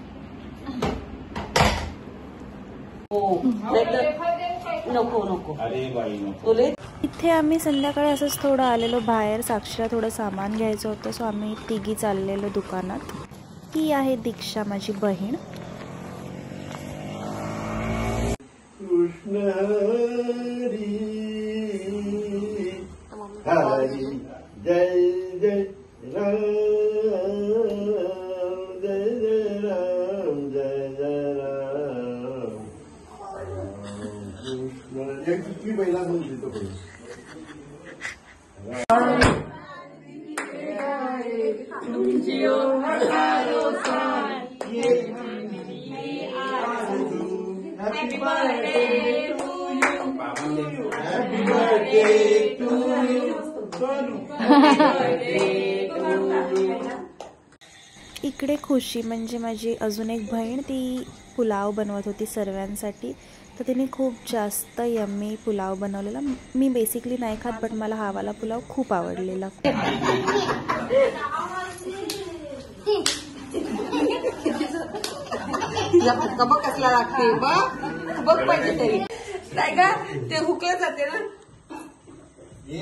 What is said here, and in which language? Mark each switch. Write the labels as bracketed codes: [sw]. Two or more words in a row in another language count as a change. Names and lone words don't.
[mr] नको. इथे आम्ही संध्याकाळी असंच थोडं आलेलो बाहेर. साक्षीला थोडं सामान घ्यायचं होतं. सो आम्ही तिघी चाललेलो दुकानात. ही आहे दीक्षा, माझी बहीण. कृष्ण हरी जय जय राम, जय जय राम, जय जय राम. कृष्ण एक किती पहिला बोल देतो [en] Happy birthday to you. Happy birthday to you. Happy birthday to you. [mr] इकडे खुशी म्हणजे माझी अजून एक बहीण, ती पुलाव बनवत होती सर्वांसाठी. तर तिने खूप जास्त यम्मी पुलाव बनवलेला. मी बेसिकली नाही खात, बट मला हा वाला पुलाव खूप आवडलेला. बघ कसला लागते, बघ पाहिजे तरी नाही का ते हुकलं जाते ना.